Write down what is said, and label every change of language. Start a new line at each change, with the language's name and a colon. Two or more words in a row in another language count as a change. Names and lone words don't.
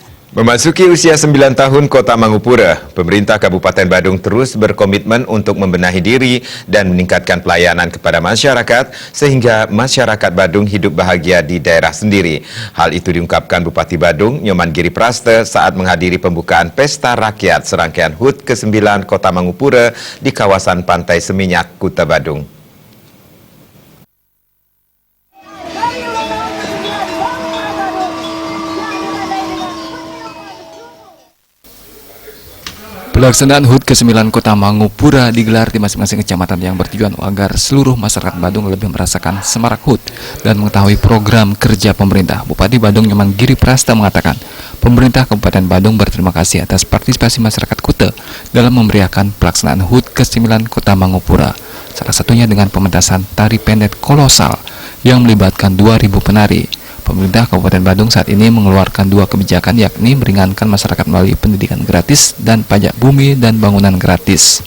Indonesian: Memasuki usia 9 tahun Kota Mangupura, pemerintah Kabupaten Badung terus berkomitmen untuk membenahi diri dan meningkatkan pelayanan kepada masyarakat sehingga masyarakat Badung hidup bahagia di daerah sendiri. Hal itu diungkapkan Bupati Badung, Nyoman Giri Praste saat menghadiri pembukaan Pesta Rakyat serangkaian HUT ke-9 Kota Mangupura di kawasan Pantai Seminyak, Kuta Badung. Pelaksanaan HUT ke-9 Kota Mangupura digelar di masing-masing kecamatan yang bertujuan agar seluruh masyarakat Badung lebih merasakan semarak HUT dan mengetahui program kerja pemerintah. Bupati Badung Nyoman Giri Praste mengatakan, pemerintah Kabupaten Badung berterima kasih atas partisipasi masyarakat Kuta dalam memeriahkan pelaksanaan HUT ke-9 Kota Mangupura. Salah satunya dengan pementasan tari pendek kolosal yang melibatkan 2.000 penari. Pemerintah Kabupaten Badung saat ini mengeluarkan 2 kebijakan, yakni meringankan masyarakat melalui pendidikan gratis dan pajak bumi dan bangunan gratis.